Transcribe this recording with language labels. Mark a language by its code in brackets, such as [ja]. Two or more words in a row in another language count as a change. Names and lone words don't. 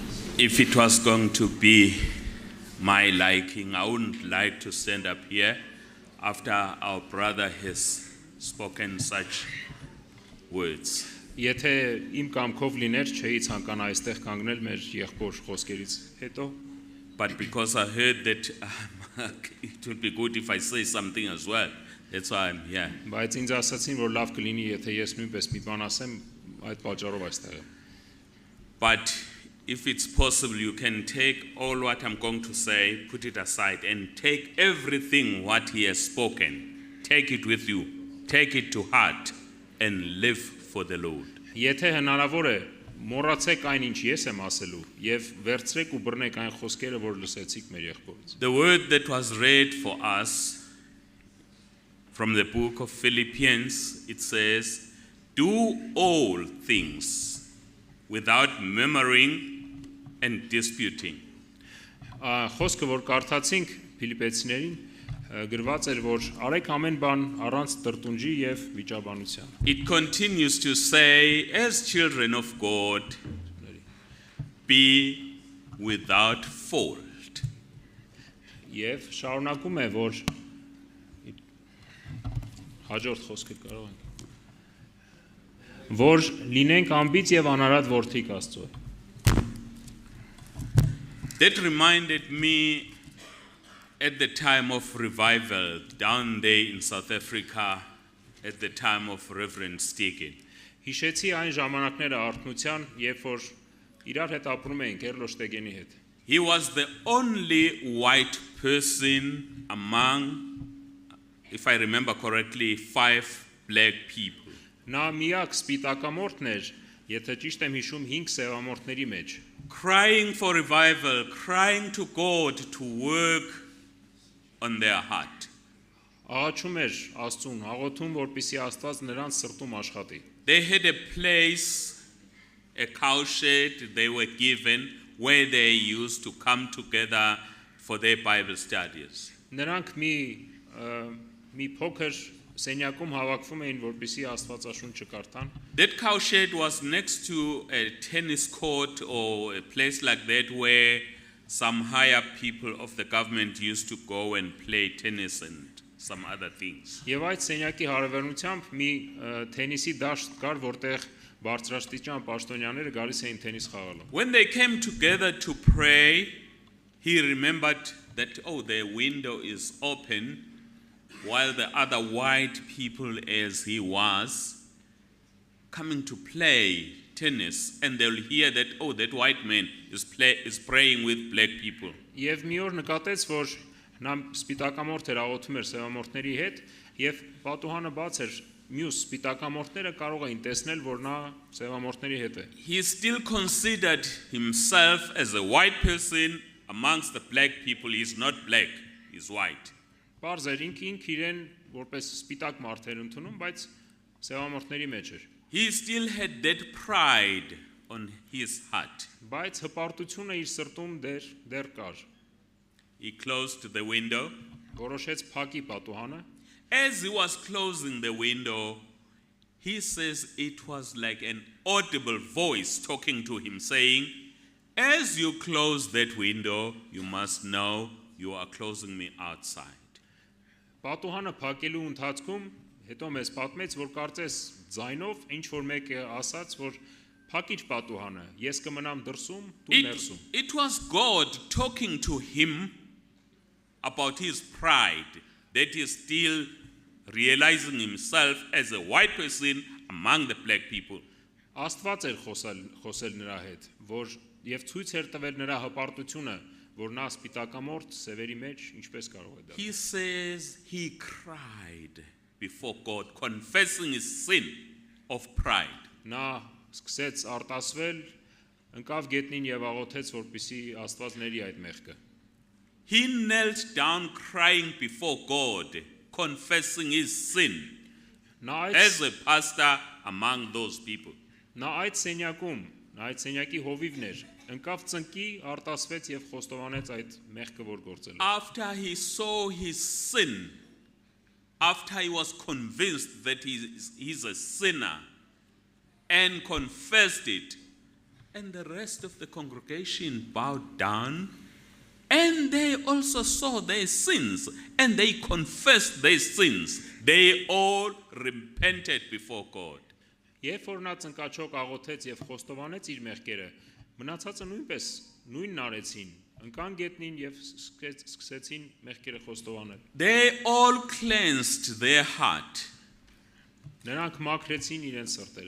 [en] If it was going to be my liking, I wouldn't like to stand up here after our brother has spoken such words. [hy] Եթե իմ կամքով լիներ, չէի ցանկանա այստեղ կանգնել մեր եղբոր խոսքերից հետո, [en] But because I heard that it would be good if I say something as well, that's why I'm here. [hy] բայց ինձ ասացին, որ լավ կլինի, եթե ես նույնպես մի բան ասեմ, այդ պատճառով այստեղ եմ։ [en] But if it's possible, you can take all what I'm going to say, put it aside, and take everything what he has spoken. Take it with you. Take it to heart and live for the Lord. [hy] Եթե հնարավոր է, մոռացեք այն, ինչ ես եմ ասելու, եւ վերցրեք ու բռնեք այն խոսքերը, որ լսեցիք մեր եղբորից։ [en] The word that was read for us from the book of Philippians, it says, do all things without murmuring and disputing. [hy] Խոսքը, որ կարդացինք Ֆիլիպեցիներին, գրված էր, որ արեք ամեն բան առանց տրտունջի եւ վիճաբանության։ [en] It continues to say, as children of God, be without fault. [hy] Եվ շարունակում է, որ հաջորդ խոսքը կարող ենք, որ լինենք անբիծ եւ անարատ որդիկ Աստծո։ [en] That reminded me at the time of revival down there in South Africa, at the time of Reverend Stegen. [hy] Հիշեցի այն ժամանակները արթնության, երբ որ իրար հետ ապրում էինք Էրլո Շտեգենի հետ։ [en] He was the only white person among, if I remember correctly, 5 black people. [hy] Նա միակ սպիտակամորթն էր, եթե ճիշտ եմ հիշում 5 սևամորթների մեջ։ [en] Crying for revival, crying to God to work on their heart. [hy] Աղաչում էր Աստծուն, աղոթում, որպեսզի Աստված նրանց սրտում աշխատի։ [en] They had a place, a cowshed they were given, where they used to come together for their Bible studies. [hy] Նրանք մի փոքր սենյակում հավաքվում էին, որպեսզի Աստվածաշունչը կարդան։ [en] That cowshed was next to a tennis court or a place like that where some higher people of the government used to go and play tennis and some other things. [hy] Եվ այդ սենյակի հարևանությամբ մի թենիսի դաշտ կար, որտեղ բարձրաստիճան պաշտոնյաները գալիս էին թենիս խաղալու։ [en] When they came together to pray, he remembered that, oh, the window is open, while the other white people, as he was, coming to play tennis, and they'll hear that, oh, that white man is praying with black people. [hy] Եվ մի օր նկատեց, որ նա սպիտակամորթ էր աղոթում էր սևամորթների հետ, եւ պատուհանը բաց էր, մյուս սպիտակամորթները կարող էին տեսնել, որ նա սևամորթների հետ է։ [en] He still considered himself as a white person amongst the black people. He's not black, he's white. [hy] Պարզ էր ինք իրեն որպես սպիտակ մարդ էր ընդունում, բայց սևամորթների մեջ էր։ [en] He still had that pride on his heart. [hy] Բայց հպարտությունը իր սրտում դեռ կար։ [en] He closed the window. [hy] Որոշեց փակի պատուհանը։ [en] As he was closing the window, he says it was like an audible voice talking to him saying, as you close that window, you must know you are closing me outside. [hy] Պատուհանը փակելու ընթացքում հետո մեզ պատմեց, որ կարծես ձայնով ինչ որ մեկը ասաց, որ փակիչ պատուհանը, ես կմնամ դրսում, դու ներսում։ [en] It was God talking to him about his pride, that he is still realizing himself as a white person among the black people. [hy] Աստված էր խոսել նրա հետ, որ եւ ցույց էր տվել նրա հպարտությունը, որ նա սպիտակամորթ սևերի մեջ ինչպես կարող է դա։ [en] He says he cried before God, confessing his sin of pride. [hy] Նա սկսեց արտասվել, ընկավ գետնին եւ աղոթեց, որպեսզի Աստված ների այդ մեղքը։ [en] He knelt down crying before God, confessing his sin as a pastor among those people. [hy] Նա այդ սենյակի հովիվն էր, ընկավ ծնկի, արտասվեց եւ խոստովանեց այդ մեղքը, որ գործել է։ [en] After he saw his sin, after he was convinced that he's a sinner and confessed it, And the rest of the congregation bowed down, and they also saw their sins, and they confessed their sins. They all repented before God. [hy] Երբ որ նա ծնկաչոք աղոթեց եւ խոստովանեց իր մեղքերը, մնացածը նույնպես նույնն արեցին, ընկան գետնին եւ սկսեցին մեղքերը խոստովանել։ [en] They all cleansed their heart. [hy] Նրանք մաքրեցին իրենց սրտերը։